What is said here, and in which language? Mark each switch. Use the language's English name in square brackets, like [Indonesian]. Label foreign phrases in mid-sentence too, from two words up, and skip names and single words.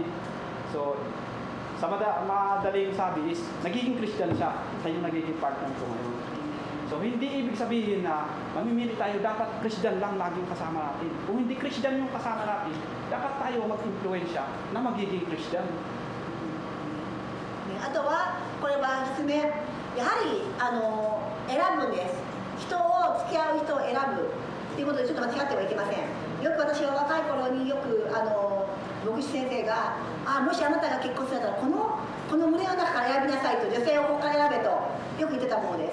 [Filipino] So, sa madaling sabi is, nagiging Christian siya. Siya yung nagiging partner ko ngayon. So, hindi ibig sabihin na mamimili tayo, dapat Christian lang laging kasama natin. Kung hindi Christian yung kasama natin, dapat tayo mag-influensya na magiging Christian. [Japanese] あとは、これは説明、やはり選ぶんです。人を付き合う人を選ぶということでちょっと間違ってはいけません。よく私は若い頃によく牧師先生がもしあなたが結婚するんだったらこの群れの中から選びなさいと、女性をここから選べとよく言ってたものです。